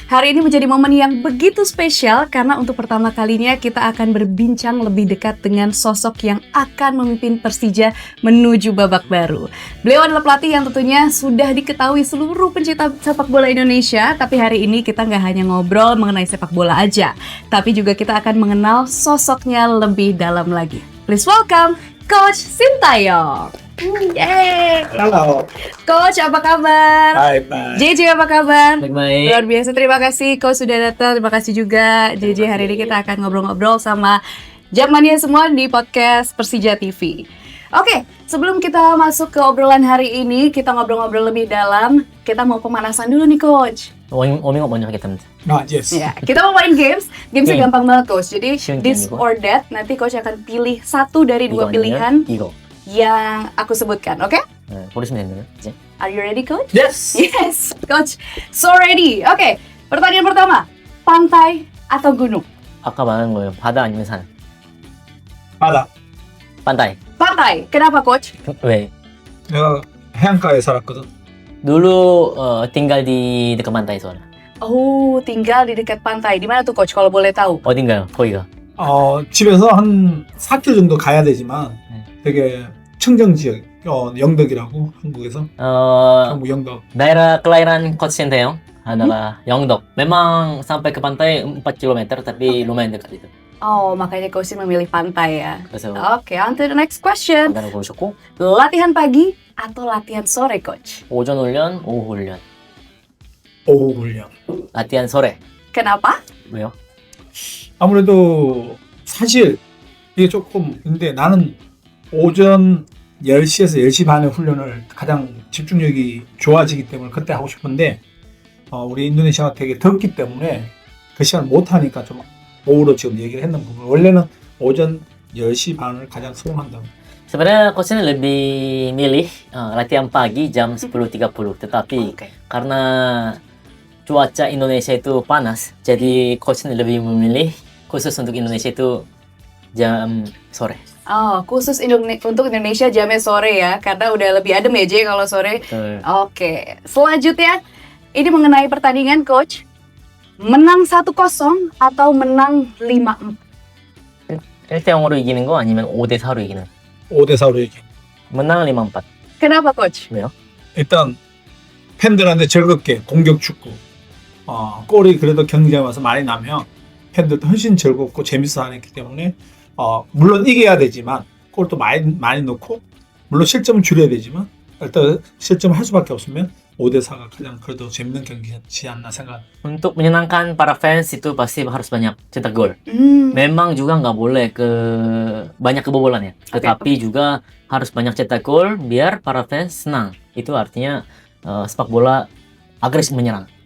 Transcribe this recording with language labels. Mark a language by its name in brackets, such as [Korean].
[Indonesian] Hari ini menjadi momen yang begitu spesial karena untuk pertama kalinya kita akan berbincang lebih dekat dengan sosok yang akan memimpin Persija menuju babak baru. Beliau adalah pelatih yang tentunya sudah diketahui seluruh pencinta sepak bola Indonesia, tapi hari ini kita nggak hanya ngobrol mengenai sepak bola aja, tapi juga kita akan mengenal sosoknya lebih dalam lagi. [English] Please welcome Coach Sintayong. Yeay. [Indonesian] Halo. Coach, apa kabar? Hai, Pak. JJ, apa kabar? baik-baik. Luar biasa, terima kasih Coach sudah datang. Terima kasih juga JJ. Hari ini kita akan ngobrol-ngobrol sama Jackmania semua di podcast Persija TV. Oke, sebelum kita masuk ke obrolan hari ini, kita ngobrol-ngobrol lebih dalam. Kita mau pemanasan dulu nih Coach. [Korean] 워밍업 먼저 하겠답니다. [English] Yes. [Indonesian] Ya, kita mau main games. Gamesnya [English] Game. [Indonesian] gampang banget Coach. Jadi [Korean] 쉬운 [English] this [Korean] 게임이고. [English] or that. [Indonesian] Nanti Coach akan pilih satu dari dua [Korean] 이거 [Indonesian] pilihan [Korean] 아니면 이거. [Indonesian] yang aku sebutkan. Oke? [Korean] 네, 고르시면 됩니다. 이제. [English] Are you ready Coach? Yes. Yes, Coach. So ready. [Indonesian] Oke, pertanyaan pertama. Pantai atau gunung? [Korean] 아까 말한 거예요. 바다 아니면 산. 바다. [Indonesian] pantai. Pantai. Kenapa Coach? [Korean] 왜? 내가 해안가에 살았거든. [Indonesian] dulu tinggal di dekat pantai soalnya. Oh, tinggal di dekat pantai. Di mana tuh Coach kalau boleh tahu? [Korean] 어딘가요? 거기가. 집에서 한 4km 정도 가야 되지만 되게 청정 지역, 영덕이라고 한국에서 한국 영덕. [Indonesian] daerah kelahiran Coach Sintayong adalah Yeongdeok. Memang sampai ke pantai 4 km tapi lumayan dekat itu. Oh, makanya Coach memilih pantai ya. [Korean] 그래서 [English] Oke, on to the next question. [Korean] pantai 고르셨고 [Indonesian] Latihan pagi atau latihan sore, Coach? [Korean] 오전 훈련, 오후 훈련. 오후 훈련. [Indonesian] latihan sore. Kenapa? [Korean] 왜요? 아무래도 사실 이게 조금 근데 나는 오전 10시에서 10시 반에 훈련을 가장 집중력이 좋아지기 때문에 그때 하고 싶은데 우리 인도네시아가 되게 덥기 때문에 그 시간을 못 하니까 좀 오후로 지금 얘기를 했는 부분. 원래는 오전 10시 반을 가장 선호한다고. [Indonesian] Sebenarnya coach ini lebih milih latihan pagi jam 10.30, tetapi karena cuaca Indonesia itu panas, jadi coach ini lebih memilih khusus untuk Indonesia itu jam sore. Oh, khusus untuk Indonesia jamnya sore ya, karena udah lebih adem ya Jay kalau sore. Betul. Oke, selanjutnya ini mengenai pertandingan Coach. Menang 1-0 atau menang 5-4? [Korean] 1대 0으로 이기는 거 아니면 5대 4로 이기는 거? 5대 4로 얘기. [Indonesian] menang 5-4. Kenapa Coach? [Korean] 왜요? 일단 팬들한테 즐겁게 공격 축구. 골이 그래도 경기장에 와서 많이 나면 팬들도 훨씬 즐겁고 재밌어 하기 때문에 물론 이겨야 되지만 골도 많이 넣고 물론 실점은 줄여야 되지만 일단 실점을 할 수밖에 없으면 5대 4가 가장 그래도 재밌는 경기지 않나 생각. [Indonesian] Untuk menyenangkan para fans itu pasti harus banyak cetak gol. Memang juga nggak boleh banyak kebobolan ya, tetapi juga harus banyak cetak gol biar para fans senang. Itu artinya sepak bola agresif menyerang.